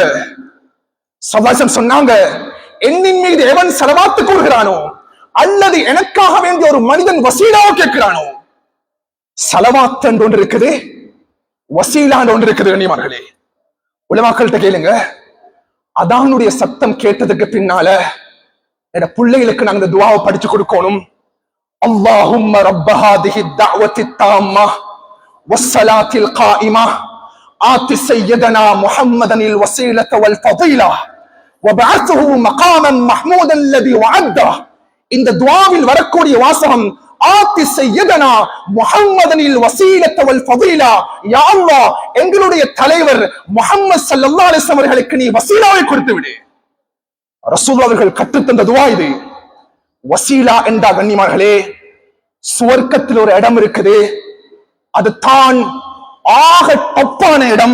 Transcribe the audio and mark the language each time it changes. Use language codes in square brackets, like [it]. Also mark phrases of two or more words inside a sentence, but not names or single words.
[ta] ஸல்லல்லாஹு சொன்னாங்க, என்னின் மீது எவன் ஸலவாத் கூறுகிறானோ அல்லது எனக்காக வேண்டிய ஒரு மனிதன் வசீலாவை கேட்கிறானோ, ஸலவாத் என்று ஒன்று இருக்குது, வசீலா என்று ஒன்று இருக்குது. கண்ணியமார்களே, உலமாக்கள்கிட்ட கேளுங்க, அதானுடைய சத்தம் கேட்டதுக்கு பின்னால என் பிள்ளைகளுக்கு நாங்க இந்த துஆவை படிச்சு கொடுக்கணும். [ar] اللهم رب هذه الدعوة التامة والصلاة القائمة آت سيدنا محمدا الوسيلة والفضيلة وبعثه مقاما محمودا الذي وعده. [ta] இந்த துஆவில் வரக்கூடிய வாசகம், [ar] آت سيدنا محمدا الوسيلة والفضيلة, يا الله, [ta] எங்களுடைய தலைவர் முஹம்மது [ar] صلى الله عليه وسلم [ta] அவர்களுக்கு நீ வஸீலாவை கொடுத்து விடு. ரசூலுல்லாஹ் அவர்கள் கற்றுத் தந்த துஆ இது. வஸீலா என்றா கண்ணியமார்களே, சுவர்க்கத்தில் ஒரு இடம் இருக்குது, அது தான் ஆக டப்பான இடம்.